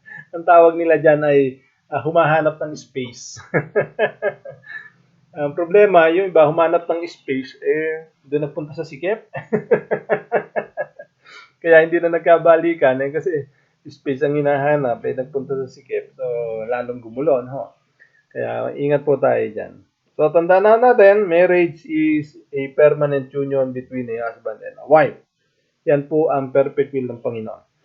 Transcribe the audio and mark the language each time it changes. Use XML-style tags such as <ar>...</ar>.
<tl>Ang tawag nila dyan ay humahanap ng space. Ang problema, yung iba humanap ng space, doon nagpunta sa sikip. Kaya hindi na nagkabalikan kasi space ang hinahanap, nagpunta sa sikip. So, lalong gumulo. Kaya ingat po tayo dyan.</tl> <en>So,</en> <tl>tandaan natin,</tl> <en>marriage is a permanent union between a husband and a wife.</en> <tl>Yan po ang perfect will ng Panginoon.</tl>